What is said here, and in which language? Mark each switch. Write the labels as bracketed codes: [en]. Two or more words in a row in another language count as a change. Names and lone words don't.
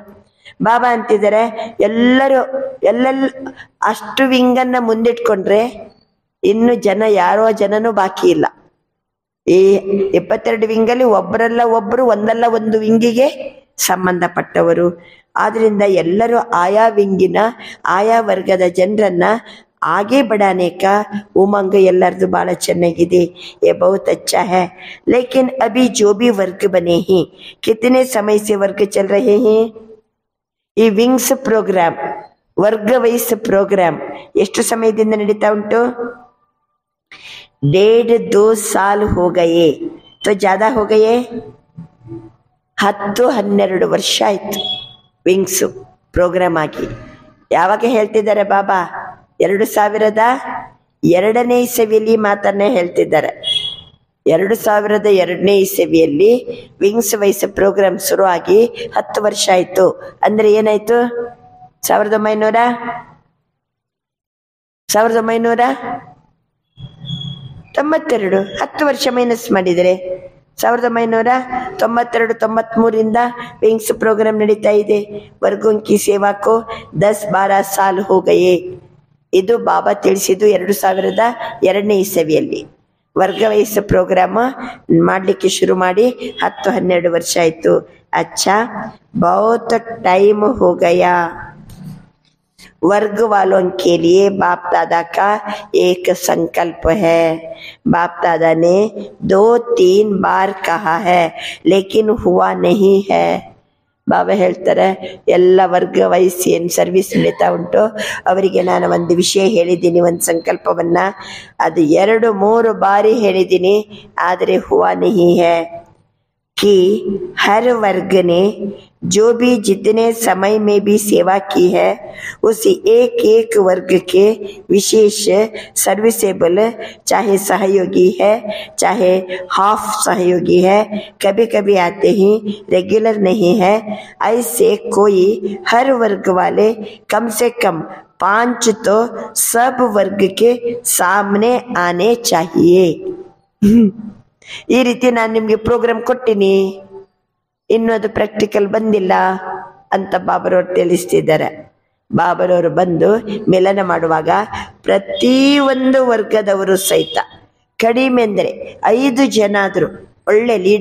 [kn] ಬಾಬಾ ಅಂತಿದ್ದಾರೆ ಎಲ್ಲರೂ ಎಲ್ಲೆಲ್ಲ ಅಷ್ಟು ವಿಂಗನ್ನ ಮುಂದಿಟ್ಕೊಂಡ್ರೆ ಇನ್ನು ಯಾರೋ ಜನನೂ ಬಾಕಿ ಇಲ್ಲ. ಈ 22 ವಿಂಗಲ್ಲಿ ಒಬ್ಬರಲ್ಲ ಒಬ್ಬರು, ಒಂದಲ್ಲ ಒಂದು ವಿಂಗಿಗೆ ಸಂಬಂಧಪಟ್ಟವರು. ಆದ್ರಿಂದ ಎಲ್ಲರೂ ಆಯಾ ವಿಂಗಿನ ಆಯಾ ವರ್ಗದ ಜನರನ್ನ [hi] आगे बढ़ाने का उमंग [kn] ಎಲ್ಲರದು ಬಹಳ ಚೆನ್ನಾಗಿದೆ. [hi] ये बहुत अच्छा है, लेकिन अभी जो भी वर्ग बने हैं, कितने समय से वर्ग चल रहे हैं. [kn] ಈ [en] wings program, [kn] ವರ್ಗ [en] wise program [kn] ಎಷ್ಟು ಸಮಯದಿಂದ ನಡೀತಾ ಉಂಟು? [hi] 1.5-2 साल हो गए, तो ज्यादा हो गए. [kn] 10-12 ವರ್ಷ ಆಯ್ತು [en] wings program [kn] ಆಗಿ. ಯಾವಾಗ ಹೇಳ್ತಿದ್ದಾರೆ ಬಾಬಾ? 2002ನೇ ಇಸವಿಯಲ್ಲಿ ಮಾತನ್ನ ಹೇಳ್ತಿದ್ದಾರೆ. 2002ನೇ ಇಸವಿಯಲ್ಲಿ [en] wings wise program [kn] ಶುರು ಆಗಿ 10 ವರ್ಷ ಆಯ್ತು. ಅಂದ್ರೆ ಏನಾಯ್ತು? 1992 10 ವರ್ಷ ಮೈನಸ್ ಮಾಡಿದರೆ 1992-93 [en] wings program [kn] ನಡೀತಾ ಇದೆ. [hi] वर्गों की सेवा को 10-12 साल हो गए. [kn] ಇದು ಬಾಬಾ ತಿಳಿಸಿದ್ದು 2002ನೇ ಇಸವಿಯಲ್ಲಿ. ವರ್ಗ ವಯಸ್ಸು ಪ್ರೋಗ್ರಾಮ್ ಮಾಡಲಿಕ್ಕೆ ಶುರು ಮಾಡಿ 10-12 ವರ್ಷ ಆಯ್ತು. [hi] अच्छा, बहुत टाइम हो गया. वर्ग वालों के लिए बाप दादा का एक संकल्प है. बाप दादा ने 2-3 बार कहा है, लेकिन हुआ नहीं है. [kn] ಬಾಬಾ ಹೇಳ್ತಾರೆ ಎಲ್ಲ ವರ್ಗ ವಯಸ್ಸು ಏನು ಸರ್ವಿಸ್ ನಡೀತಾ ಉಂಟು ಅವರಿಗೆ ನಾನು ಒಂದು ವಿಷಯ ಹೇಳಿದ್ದೀನಿ, ಒಂದು ಸಂಕಲ್ಪವನ್ನ. ಅದು 2-3 ಬಾರಿ ಹೇಳಿದ್ದೀನಿ, ಆದರೆ [hi] हुआ नहीं है कि हर वर्ग ने जो भी जितने समय में भी सेवा की है, उस एक एक वर्ग के विशेष सर्विसेबल, चाहे सहयोगी है चाहे हाफ सहयोगी है, कभी कभी आते ही रेगुलर नहीं है, ऐसे कोई हर वर्ग वाले कम से कम 5 तो सब वर्ग के सामने आने चाहिए. [kn] ಈ ರೀತಿ ನಾನು ನಿಮ್ಗೆ ಪ್ರೋಗ್ರಾಮ್ ಕೊಟ್ಟಿನಿ, ಇನ್ನು ಅದು ಪ್ರಾಕ್ಟಿಕಲ್ ಬಂದಿಲ್ಲ ಅಂತ ಬಾಬರವ್ರು ತಿಳಿಸ್ತಿದ್ದಾರೆ. ಬಾಬರವರು ಬಂದು ಮಿಲನ ಮಾಡುವಾಗ ಪ್ರತಿಯೊಂದು ವರ್ಗದವರು ಸಹಿತ ಕಡಿಮೆ ಅಂದರೆ 5 ಜನ ಆದ್ರು ಒಳ್ಳೆ